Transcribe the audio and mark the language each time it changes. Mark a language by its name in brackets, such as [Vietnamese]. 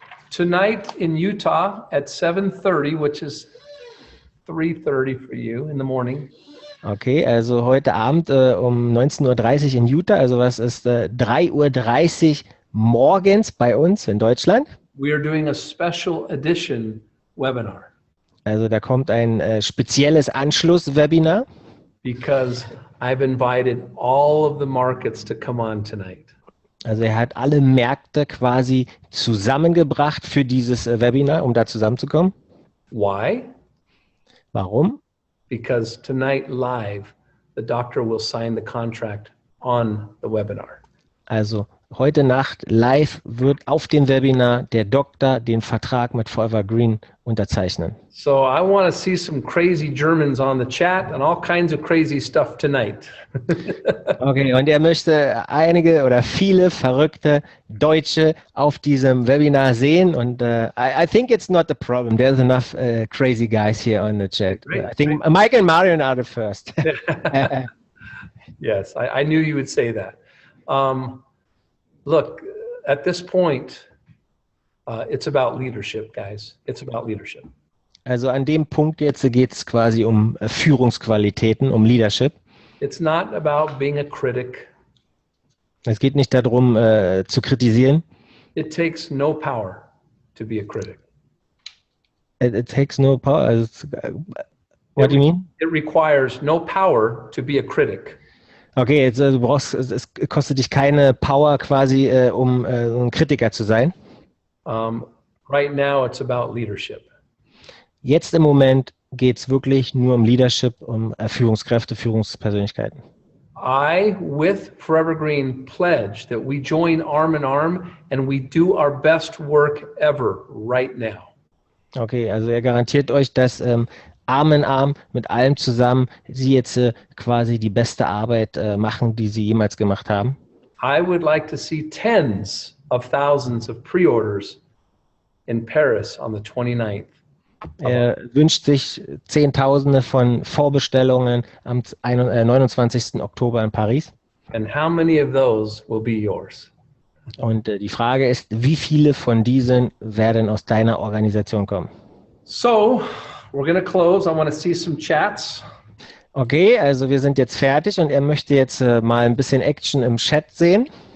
[English] Tonight in Utah at 7:30, which is 3:30 for you in the morning. [German] Okay, also heute Abend um 19:30 Uhr in Utah, also was ist 3:30 Uhr morgens bei uns in Deutschland? [English] We are doing a special edition webinar. [German] Also da kommt ein spezielles Anschluss-Webinar. [English] Because I've invited all of the markets to come on tonight. [German] Also er hat alle Märkte quasi zusammengebracht für dieses Webinar, um da zusammenzukommen. [English] Why? [German] Warum? [English] Because tonight live, the doctor will sign the contract on the webinar. [German] Also heute Nacht live wird auf dem Webinar der Doktor den Vertrag mit Forever Green unterzeichnen. [English] So I want to see some crazy Germans on the chat and all kinds of crazy stuff tonight. [German] Okay, und er möchte einige oder viele verrückte Deutsche auf diesem Webinar sehen und [English] I think it's not a problem. There's enough crazy guys here on the chat. Great, I think Mike and Marion are the first. Yes, I knew you would say that. Look, at this point, it's about leadership, guys. It's about leadership. [German] Also an dem Punkt jetzt geht es quasi um Führungsqualitäten, um Leadership. [English] It's not about being a critic. [German] Es geht nicht darum, zu kritisieren. [English] It takes no power to be a critic. It takes no power. Also, what do you mean? It requires no power to be a critic. [German] Okay, jetzt, du brauchst, es kostet dich keine Power quasi, um ein Kritiker zu sein. [English] Right now, it's about leadership. [German] Jetzt im Moment geht es wirklich nur um Leadership, um Führungskräfte, Führungspersönlichkeiten. [English] I, with Forever Green, pledge that we join arm in arm and we do our best work ever right now. [German] Okay, also er garantiert euch, dass Arm in Arm mit allem zusammen sie jetzt quasi die beste Arbeit machen, die sie jemals gemacht haben. [English] I would like to see tens of thousands of pre-orders in Paris on the 29th. [German] Er wünscht sich Zehntausende von Vorbestellungen am 29. Oktober in Paris. [English] And how many of those will be yours? [German] Und die Frage ist, wie viele von diesen werden aus deiner Organisation kommen? [English] So, we're going to close. I want to see some chats. [German] Okay, also wir sind jetzt fertig und er möchte jetzt mal ein bisschen Action im Chat sehen.